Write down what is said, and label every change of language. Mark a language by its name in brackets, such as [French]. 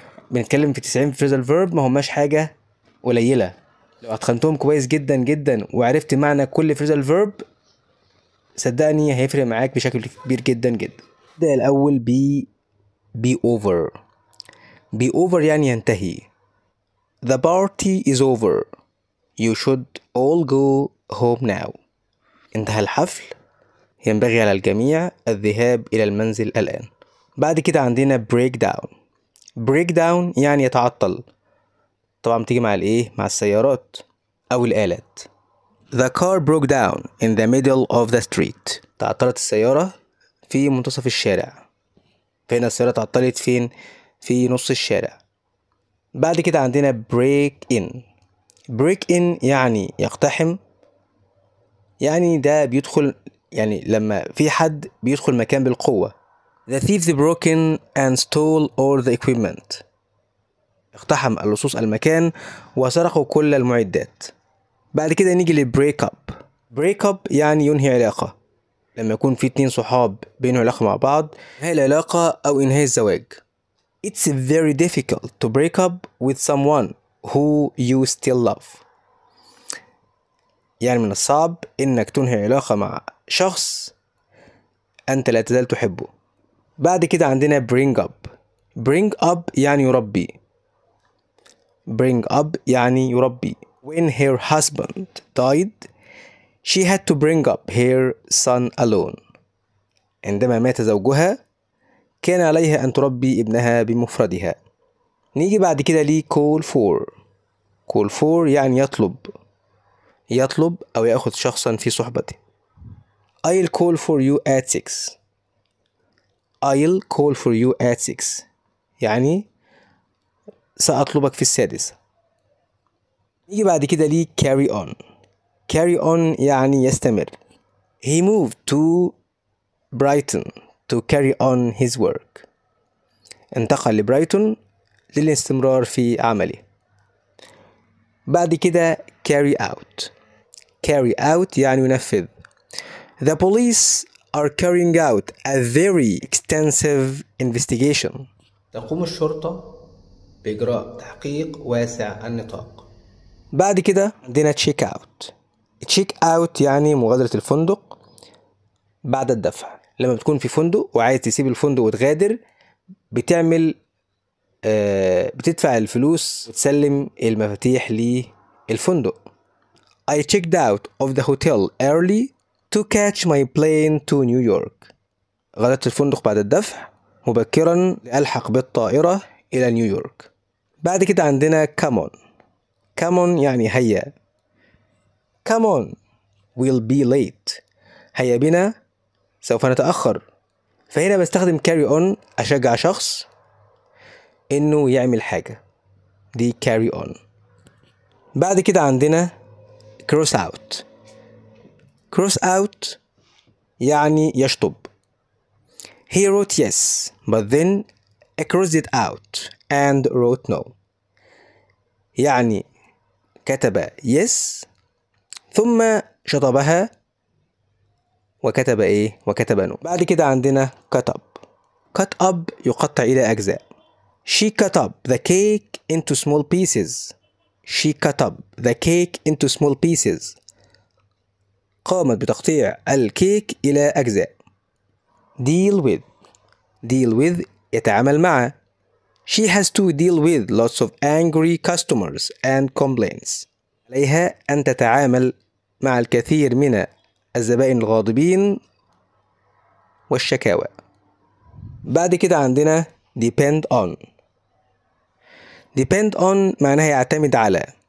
[Arabic] بنتكلم في 90 فريزال فيرب، ما هماش حاجة قليلة. لو اتقنتهم كويس جدا جدا وعرفت معنى كل فريزال فيرب، صدقني هيفرق معاك بشكل كبير جدا جدا. ده الأول be over. be over يعني ينتهي. [English] The party is over. You should all go home now. [Arabic] انتهى الحفل، ينبغي على الجميع الذهاب إلى المنزل الآن. بعد كده عندنا break down. break down يعني يتعطل، طبعا بتيجي مع الايه؟ مع السيارات أو الآلات. [English] The car broke down in the middle of the street. [Arabic] تعطلت السيارة في منتصف الشارع. فهنا السيارة تعطلت فين؟ في نص الشارع. بعد كده عندنا break in. break in يعني يقتحم، يعني ده بيدخل، يعني لما في حد بيدخل مكان بالقوة. [English] The thieves broke in and stole all the equipment. [Arabic] اقتحم اللصوص المكان وسرقوا كل المعدات. بعد كده نيجي للبريك اب. بريك اب يعني ينهي علاقة، لما يكون في 2 صحاب بينهم علاقة مع بعض، انهاء العلاقة أو إنهاء الزواج. [English] It's very difficult to break up with someone who you still love. [Arabic] يعني من الصعب إنك تنهي علاقة مع شخص أنت لا تزال تحبه. بعد كده عندنا bring up. bring up يعني يربي. bring up يعني يربي. [English] When her husband died, she had to bring up her son alone. [Arabic] عندما مات زوجها كان عليها أن تربي ابنها بمفردها. نيجي بعد كده ليه call for. call for يعني يطلب، يطلب أو يأخذ شخصا في صحبته. [English] I'll call for you at 6. I'll call for you at 6 [Arabic] يعني سأطلبك في 6. نيجي بعد كده ليه carry on. carry on يعني يستمر. [English] He moved to Brighton to carry on his work. [Arabic] انتقل لبرايتون للاستمرار في عمله. بعد كده carry out. carry out يعني ينفذ. [English] The police are carrying out a very extensive investigation. [Arabic] تقوم الشرطة بإجراء تحقيق واسع النطاق. بعد كده عندنا check out. check out يعني مغادرة الفندق بعد الدفع. لما بتكون في فندق وعايز تسيب الفندق وتغادر، بتعمل بتدفع الفلوس وتسلم المفاتيح للفندق. [English] I checked out of the hotel early to catch my plane to New York. [Arabic] غادرت الفندق بعد الدفع مبكرا لألحق بالطائرة إلى نيويورك. بعد كده عندنا come on. come on يعني هيا. [English] come on we'll be late. [Arabic] هيا بنا سوف نتأخر. فهنا بستخدم carry on أشجع شخص إنه يعمل حاجة، دي carry on. بعد كده عندنا cross out. cross out يعني يشطب. [English] He wrote yes but then crossed it out and wrote no. [Arabic] يعني كتب yes ثم شطبها وكتب ايه؟ وكتب no. بعد كده عندنا cut up. cut up يقطع إلى أجزاء. [English] She cut up the cake into small pieces. She cut up the cake into small pieces. [Arabic] قامت بتقطيع الكيك إلى أجزاء. deal with. deal with يتعامل مع. [English] She has to deal with lots of angry customers and complaints. [Arabic] عليها أن تتعامل مع الكثير من الزبائن الغاضبين والشكاوى. بعد كده عندنا depend on. depend on معناها يعتمد على.